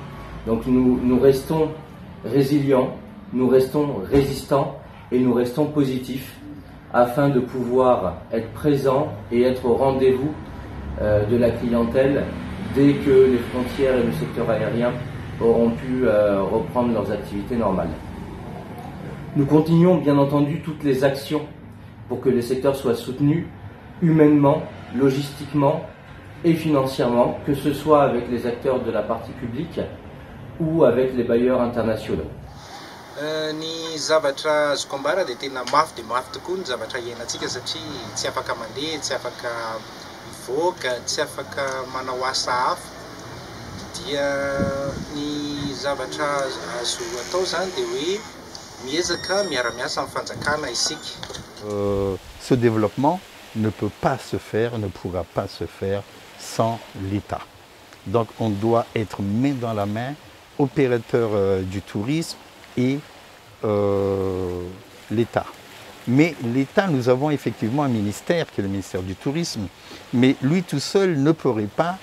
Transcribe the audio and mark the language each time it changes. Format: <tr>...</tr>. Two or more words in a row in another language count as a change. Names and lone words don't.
<fr>Donc nous restons résilients, nous restons résistants et nous restons positifs afin de pouvoir être présents et être au rendez-vous de la clientèle dès que les frontières et le secteur aérien auront pu reprendre leurs activités normales. Nous continuons bien entendu toutes les actions pour que le secteur soit soutenu humainement, logistiquement et financièrement, que ce soit avec les acteurs de la partie publique ou avec les bailleurs internationaux.</fr> <mg>Ny zavatra azoko ambara dia tena mafy dia mafy tokoa ny zavatra iainantsika satria tsy afaka mandeha, tsy afaka mivoaka, tsy afaka manao asa hafa. Dia ny zavatra azo atao zany dia hoe miezaka miara-miasa amin'ny fanjakana isika.</mg> <fr>Ce développement ne peut pas se faire, ne pourra pas se faire sans l'État. Donc on doit être main dans la main, opérateur du tourisme et l'État. Mais l'État, nous avons effectivement un ministère qui est le ministère du Tourisme, mais lui tout seul ne pourrait pas</fr>